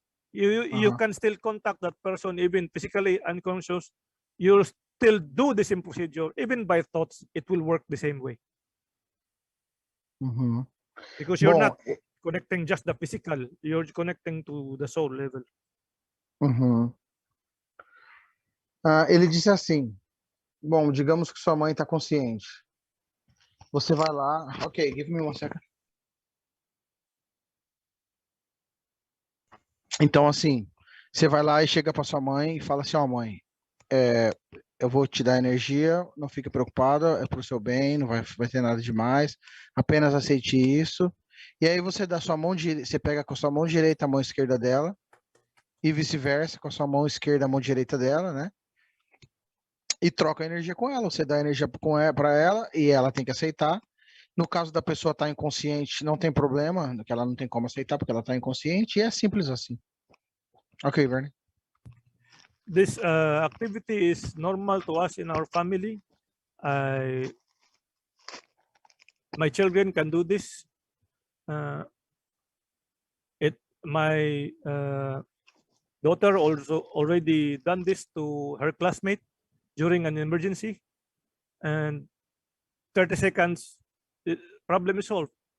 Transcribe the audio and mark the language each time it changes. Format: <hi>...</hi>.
<en>You can still contact that person even physically unconscious. You'll still do the same procedure, even by thoughts. It will work the same way. Because you're not connecting just the physical, you're connecting to the soul level.</en> <pt>Ele disse assim: bom, digamos que sua mãe está consciente. Você vai lá.</pt> <en>Ok, give me one second.</en> <pt>Então, assim, você vai lá e chega para sua mãe e fala assim: ó, mãe, eu vou te dar energia, não fique preocupada, é para o seu bem, não vai ter nada demais, apenas aceite isso. E aí você dá sua mão direita, você pega com a sua mão direita a mão esquerda dela, e vice-versa, com a sua mão esquerda a mão direita dela, né? E troca a energia com ela. Você dá energia para ela e ela tem que aceitar. No caso da pessoa estar inconsciente, não tem problema, que ela não tem como aceitar porque ela está inconsciente, e é simples assim.</pt> <en>Ok, Vernie. This activity is normal to us in our family. My children can do this. My daughter also already done this to her classmate during an emergency, and 30 seconds, the problem is solved.</en>